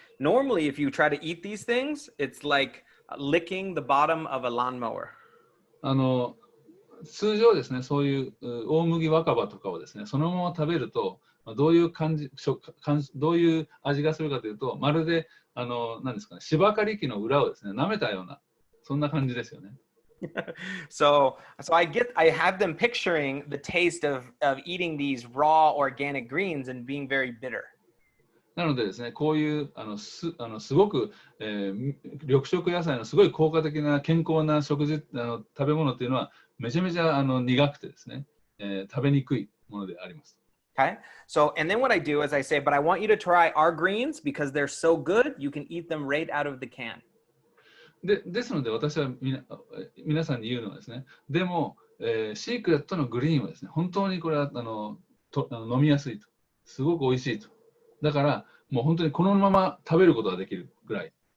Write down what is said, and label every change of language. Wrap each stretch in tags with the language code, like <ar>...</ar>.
<en>Normally, if you try to eat these things, it's like licking the bottom of a lawnmower.</en> <ja>通常ですね、そういう大麦若葉とかをですね、そのまま食べると、どういうどういう味がするかというと、まるで何ですかね、芝刈り機の裏をですね、舐めたような、そんな感じですよね。</ja> <en>So I have them picturing the taste of eating these raw organic greens and being very bitter.</en> <ja>なのでですね、こういうすごく、緑色野菜のすごい効果的な健康な食べ物というのはめちゃめちゃ苦くてですね、食べにくいものであります。</ja> <en>Okay. So, and then what I do is I say, but I want you to try our greens because they're so good, you can eat them right out of the can.</en> <ja>ですので私は皆さんに言うのはですね、でも、シークレットのグリーンはですね、本当にこれは飲みやすいと、すごく美味しいと。だからもう本当にこのまま食べることができるぐらい。</ja>